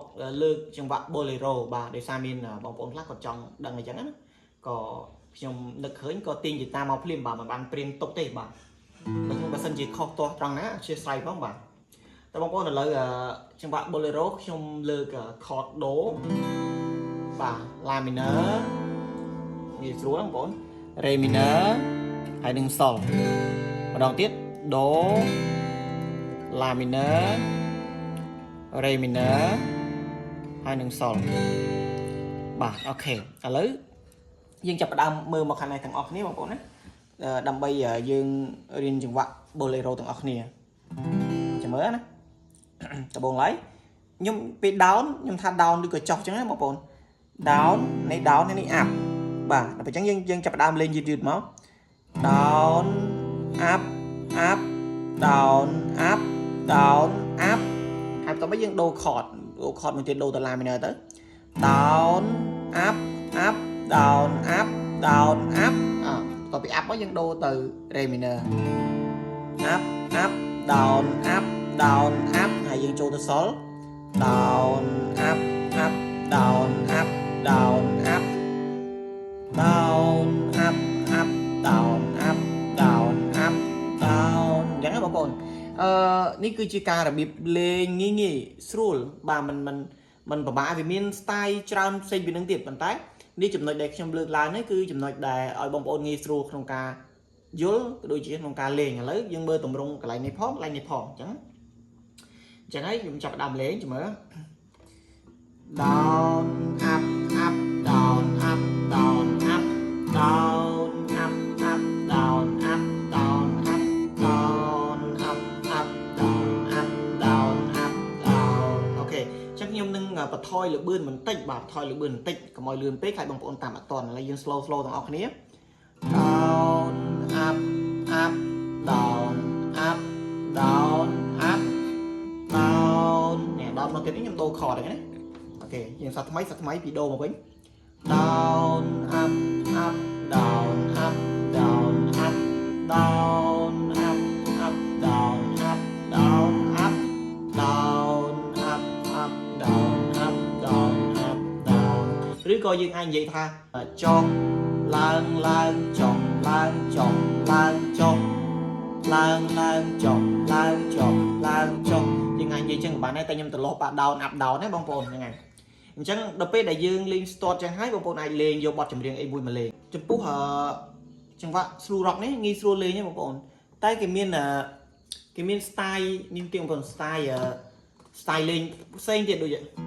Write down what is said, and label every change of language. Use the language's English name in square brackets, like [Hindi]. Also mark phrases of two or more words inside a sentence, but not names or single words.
[Khmer] លើកចង្វាក់ bolero បាទដោយសារមានបងប្អូនខ្លះគាត់ចង់ដឹងអញ្ចឹងណាក៏ខ្ញុំនឹកឃើញក៏ទាញហ្គីតាមកភ្លាមបាទមិនបានព្រៀនទុកទេបាទបើសិនជាខុសទាស់ត្រង់ណាអធិស្ឋានផងបាទតែបងប្អូនឥឡូវចង្វាក់ bolero ខ្ញុំលើក chord do បាទ la minor ងាយស្រួលបងប្អូន re minor ហើយនឹង sol ម្ដងទៀត do la minor re minor ហើយនឹង sol បាទអូខេឥឡូវយើងចាប់ផ្ដើមមើលមកខាងនេះទាំងអស់គ្នាបងប្អូនណាដើម្បីយើងរៀន ចង្វាក់ bolero ទាំងអស់គ្នាចាំមើលណាដំបូងឡើយខ្ញុំពេល down ខ្ញុំថា down ឬក៏ចុះអញ្ចឹងណាបងប្អូន down នេះ down នេះ up បាទដល់ពេលអញ្ចឹងយើងចាប់ផ្ដើមលេងយឺតមក [English] down up up down up down up [Khmer] ហើយបន្ទាប់មកយើងដូរ chord មួយទៀតដូរទៅ la minor ទៅ [English] down up up down up down up [Khmer] បន្ទាប់ពី up មកយើងដូរទៅ re minor [English] up up down up down up [Khmer] ហើយយើងចូលទៅ sol [English] down up up down up down up down up up down up down up down [Khmer] អញ្ចឹងណាបងប្អូននេះគឺជាការរបៀបលេងងាយស្រួលបាទมันពិបាកវាមាន style ច្រើនផ្សេងពីនឹងទៀតប៉ុន្តែនេះចំណុចដែលខ្ញុំលើកឡើងនេះគឺចំណុចដែលឲ្យបងប្អូនងាយស្រួលក្នុងការយល់ក៏ដូចជាក្នុងការលេងឥឡូវយើងមើលទម្រង់កន្លែងនេះផងកន្លែងនេះផងអញ្ចឹងហើយខ្ញុំចាប់ផ្ដើមលេងចាំមើល [English] down up up down up down up down up up down up down up down up up down up down up down [Khmer] អូខេចឹងខ្ញុំនឹងបន្ថយលឿនបន្តិចបាទបន្ថយលឿនបន្តិចកុំឲ្យលឿនពេកហើយបងប្អូនតាមអត់ទាន់ឥឡូវយើង slow ទាំងអស់គ្នា [English] down up up down up down up down [Khmer] នេះដល់មកទៀតនេះខ្ញុំដូរ chord ហ្នឹងណាអូខេយើងសាថ្មីពីដូរមកវិញ [English] down up up down up down up down up up down up down up down up up down up down up down [Khmer] ឬក៏យើងអាចនិយាយថាចុះឡើងចុះឡើងចុះឡើងចុះឡើង ចុះឡើងចុះឡើងចុះយើងអាចនិយាយចឹងក៏បានដែរតែខ្ញុំត្រឡប់បាក់ [English] down up down [Khmer] ណាបងប្អូនហ្នឹងហើយអញ្ចឹងដល់ពេលដែលយើងលេង start ចឹងហើយបងប្អូនអាចលេងយកបទចម្រៀងអីមួយមកលេងចំពោះចង្វាក់ [English] slow rock [Khmer] នេះងាយស្រួលលេងទេបងប្អូនតែគេមាន style មានទៀតបងប្អូន style លេងផ្សេងទៀតដូច